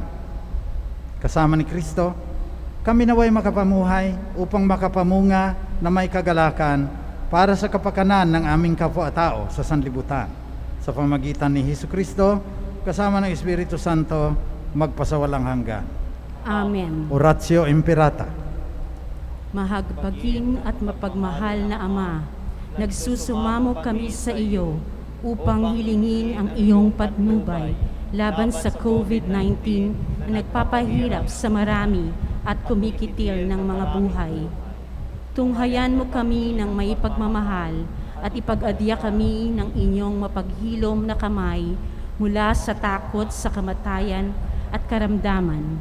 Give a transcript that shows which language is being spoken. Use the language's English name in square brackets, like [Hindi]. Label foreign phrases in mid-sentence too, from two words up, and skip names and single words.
[Filipino] Kasama ni Kristo, kami naway makapamuhay upang makapamunga na may kagalakan para sa kapakanan ng aming kapwa-tao sa sanlibutan. Sa pamagitan ni Hesus Kristo, kasama ng Espiritu Santo, magpasawalang hanggan. Amen. Oratio Imperata. Mahagbaging at mapagmahal na Ama, nagsusumamo kami sa iyo upang hilingin ang iyong patnubay laban sa COVID-19 na nagpapahirap sa marami at kumikitil ng mga buhay. Tunghayan mo kami ng may pagmamahal at ipag-adya kami ng inyong mapaghilom na kamay mula sa takot sa kamatayan at karamdaman.